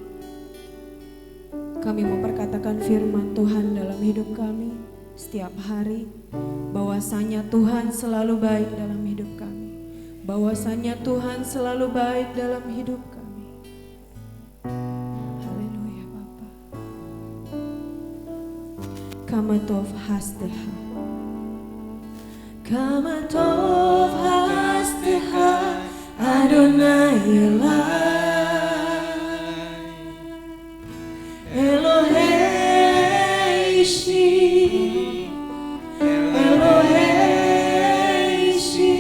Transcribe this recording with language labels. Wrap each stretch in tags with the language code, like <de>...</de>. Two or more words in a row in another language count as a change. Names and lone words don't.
<id>Kami memperkatakan firman Tuhan dalam hidup kami setiap hari, bahwasanya Tuhan selalu baik dalam hidup kami. Bahwasanya Tuhan selalu baik dalam hidup kami. Haleluya Bapa.</id> <he>כמה טוב חסדך, כמה טוב חסדך, אדוני אלי, אלוהי ישעי, אלוהי ישעי.</he>